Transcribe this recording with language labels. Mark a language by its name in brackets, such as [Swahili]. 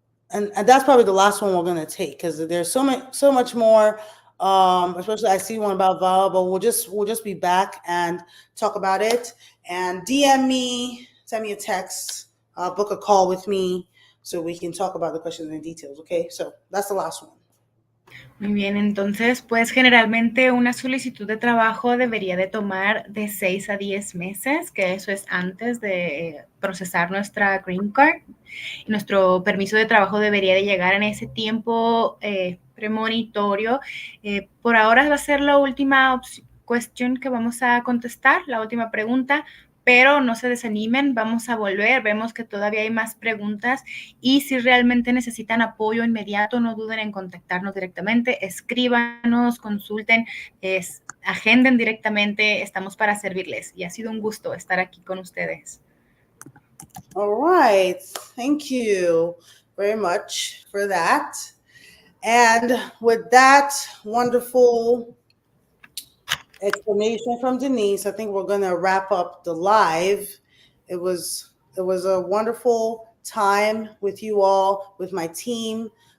[English] And that's probably the last one we're going to take, because there's so much more. Especially I see one about Val, but we'll just be back and talk about it. And DM me, send me a text, book a call with me so we can talk about the questions in details. Okay, so that's the last one. [Spanish] Muy bien, entonces, pues generalmente una solicitud de trabajo debería de tomar de 6 a 10 meses, que eso es antes de procesar nuestra green card. Nuestro permiso de trabajo debería de llegar en ese tiempo premonitorio. Por ahora va a ser la última cuestión que vamos a contestar, la última pregunta, pero no se desanimen, vamos a volver, vemos que todavía hay más preguntas, y si realmente necesitan apoyo inmediato, no duden en contactarnos directamente, escríbanos, consulten, agenden directamente, estamos para servirles, y ha sido un gusto estar aquí con ustedes. [English] All right. Thank you very much for that. And with that wonderful explanation from Denise, I think we're going to wrap up the live. It was a wonderful time with you all, with my team.